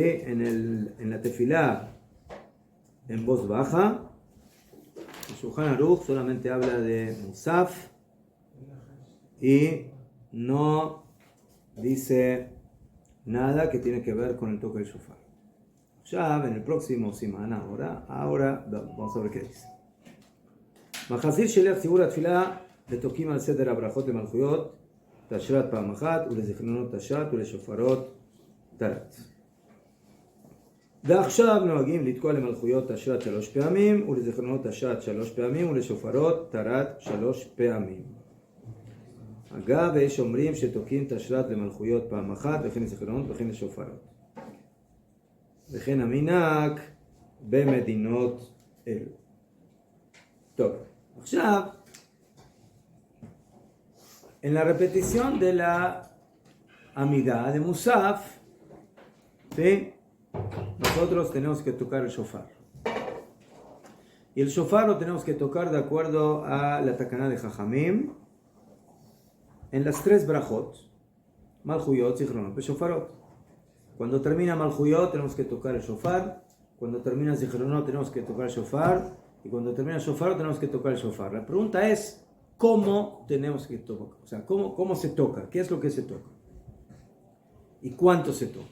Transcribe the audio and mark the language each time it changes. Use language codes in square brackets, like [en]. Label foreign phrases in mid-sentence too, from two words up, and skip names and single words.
[es] en la tefilá en voz baja, el Shulchan Aruch solamente habla de Musaf y no dice nada que tiene que ver con el toque del shofar. Ya en el próximo simán, ahora vamos a ver qué dice. [he] מחזיר שליח ציבור התפילה לתוקים על סדר הברכות למלכויות, תשרת פעם אחת ולזיכרונות תשת ולשופרות תרת. ועכשיו נוהגים לתקוע למלכויות תשת 3 פעמים ולזיכרונות תשת 3 פעמים ולשופרות תרת 3 פעמים. אגב, יש אומרים שתוקעים תשרת למלכויות פעם אחת וכן לזיכרונות וכן לשופרות. וכן המנהג במדינות אלו. טוב, עכשיו, [es] en la repetición de la amidá de Musaf, ¿sí? Nosotros tenemos que tocar el shofar. Y el shofar lo tenemos que tocar de acuerdo a la takaná de Jajamim en las 3 brajot, Malchuyot, Zichronot, Shofarot. Cuando termina Malchuyot tenemos que tocar el shofar, cuando termina Zichronot tenemos que tocar el shofar, y cuando termina Shofar tenemos que tocar el shofar. La pregunta es, ¿cómo tenemos que tocar? O sea, ¿cómo se toca? ¿Qué es lo que se toca? ¿Y cuánto se toca?